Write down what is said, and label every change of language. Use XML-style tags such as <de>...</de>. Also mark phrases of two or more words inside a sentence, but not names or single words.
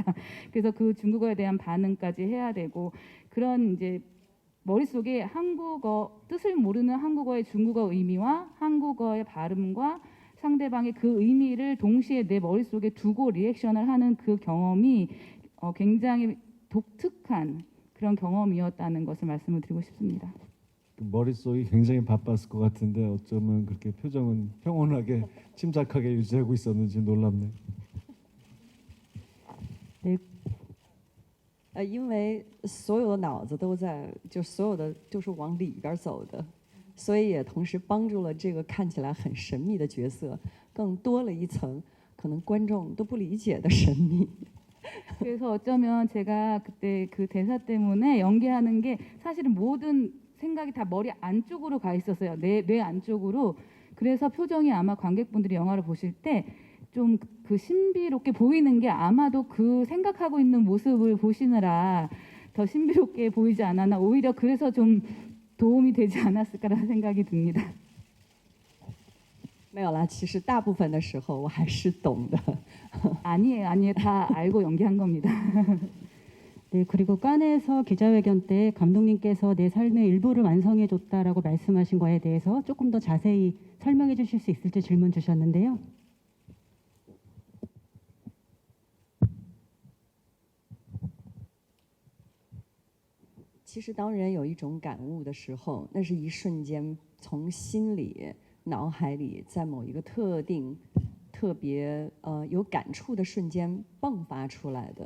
<ko>그래서 그 중국어에 대한 반응까지 해야 되고 그런 이제 머릿속에 한국어 뜻을 모르는 한국어의 중국어 의미와 한국어의 발음과 상대방의 그 의미를 동시에 내 머릿속에 두고 리액션을 하는 그 경험이 굉장히 독특한 그런 경험이었다는 것을 말씀을 드리고 싶습니다. 머릿속이 굉장히 바빴을 것 같은데 어쩌면 그렇게 표정은 평온하게 침착하게 유지하고 있었는지 놀랍네요.</ko> <zh>因为所有的脑子都在，就所有的就是往里边走的，所以也同时帮助了这个看起来很神秘的角色更多了一层可能观众都不理解的神秘。</zh> <ko>그래서 어쩌면 제가 그때 그 대사 때문에 연기하는 게 사실은 모든 생각이 다 머리 안쪽으로 가 있었어요. 뇌 안쪽으로. 그래서 표정이 아마 관객분들이 영화를 보실 때 좀 그 신비롭게 보이는 게 아마도 그 생각하고 있는 모습을 보시느라 더 신비롭게 보이지 않았나. 오히려 그래서 좀 도움이 되지 않았을까라는 생각이 듭니다.</ko> <zh>没有啦，其实大部分的时候我还是懂的。</zh> <ko>아니에요. 다 알고 연기한 겁니다. 네, 그리고 깐에서 기자회견 때 감독님께서 내 삶의 일부를 완성해 줬다라고 말씀하신 거에 대해서 조금 더 자세히 설명해 주실 수 있을지 질문 주셨는데요.</ko> <zh>其实当人有一种感悟的时候，那是一瞬间从心里、脑海里，在某一个特定、特别有感触的瞬间迸发出来的。</zh>